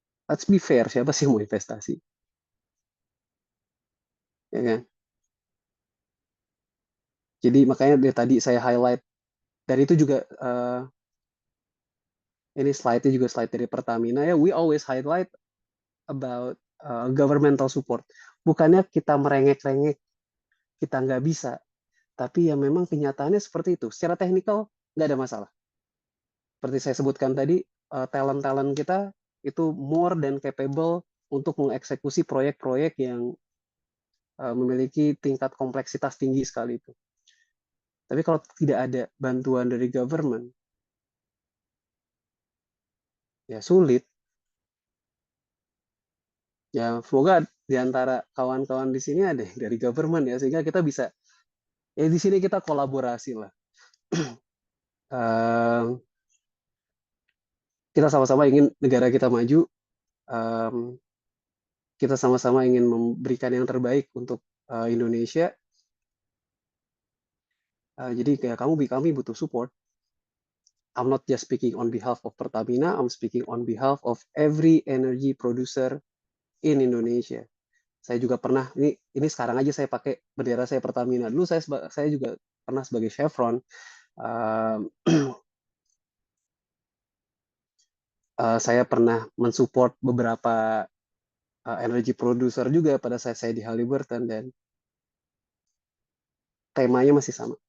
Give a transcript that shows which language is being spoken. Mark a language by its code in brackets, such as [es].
[en] Let's be fair, [id] siapa sih yang mau investasi, ya kan? Jadi makanya dari tadi saya highlight dan itu juga ini slide-nya juga slide dari Pertamina ya. [en] We always highlight about governmental support. [id] Bukannya kita merengek-rengek, kita nggak bisa, tapi ya memang kenyataannya seperti itu. Secara teknikal nggak ada masalah. Seperti saya sebutkan tadi, talent-talent kita itu [en] more than capable [id] untuk mengeksekusi proyek-proyek yang memiliki tingkat kompleksitas tinggi sekali itu. Tapi kalau tidak ada bantuan dari government, ya sulit. Ya semoga di antara kawan-kawan di sini ada yang dari government ya, sehingga kita bisa, ya di sini kita kolaborasi lah. Uh, kita sama-sama ingin negara kita maju, um, kita sama-sama ingin memberikan yang terbaik untuk Indonesia. Jadi kayak kami butuh support. [en] I'm not just speaking on behalf of Pertamina, I'm speaking on behalf of every energy producer in Indonesia. [id] Saya juga pernah ini sekarang aja saya pakai bendera saya Pertamina. Dulu saya juga pernah sebagai Chevron. Uh, saya pernah mensupport beberapa energy producer juga pada saat saya di Halliburton dan temanya masih sama.